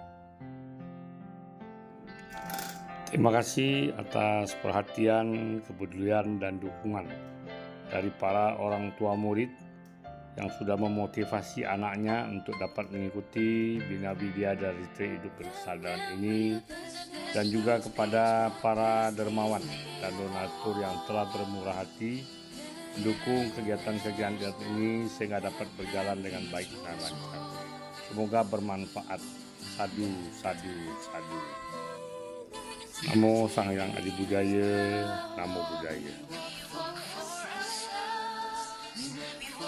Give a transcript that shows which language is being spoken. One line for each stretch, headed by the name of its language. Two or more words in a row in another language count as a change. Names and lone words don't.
Indonesian: Terima kasih atas perhatian, kepedulian, dan dukungan dari para orang tua murid yang sudah memotivasi anaknya untuk dapat mengikuti Bina Widya dari Retreat Hidup Berkesadaran ini, dan juga kepada para dermawan dan donatur yang telah bermurah hati mendukung kegiatan-kegiatan ini sehingga dapat berjalan dengan baik dan lancar. Semoga bermanfaat.
Pali: Sadu, sadu, sadu. Namo Sang Hyang Adi Budaya, Namo Buddhaya.